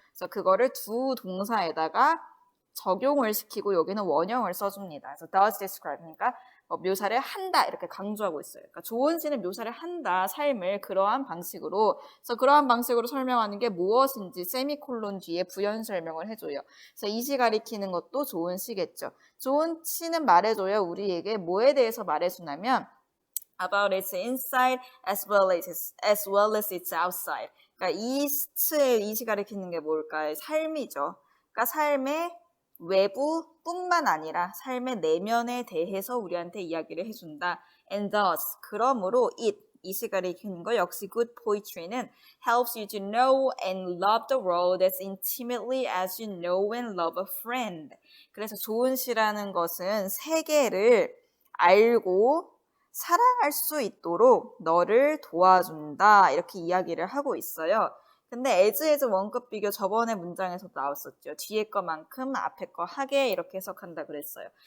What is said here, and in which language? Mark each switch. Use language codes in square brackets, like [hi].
[ko] 그래서 그거를 두 동사에다가 적용을 시키고 여기는 원형을 써줍니다. 그래서 [en] does describe [ko] 그러니까 묘사를 한다 이렇게 강조하고 있어요. 그러니까 좋은 시는 묘사를 한다 삶을 그러한 방식으로 그래서 그러한 방식으로 설명하는 게 무엇인지 세미콜론 뒤에 부연 설명을 해줘요. 그래서 이 시 가리키는 것도 좋은 시겠죠. 좋은 시는 말해줘요. 우리에게 뭐에 대해서 말해주냐면 [en] about its inside as well as its outside. [ko] 그러니까 이 시 가리키는 게 뭘까요? 삶이죠. 그러니까 삶의 외부뿐만 아니라 삶의 내면에 대해서 우리한테 이야기를 해준다. [en] And thus, [ko] 그러므로 이 시간에 읽는 거 역시 [en] good poetry는 helps you to know and love the world as intimately as you know and love a friend. [ko] 그래서 좋은 시라는 것은 세계를 알고 사랑할 수 있도록 너를 도와준다. 이렇게 이야기를 하고 있어요. 근데 as 원급 비교 저번에 문장에서도 나왔었죠. 뒤에 거만큼 앞에 거 하게 이렇게 해석한다 그랬어요.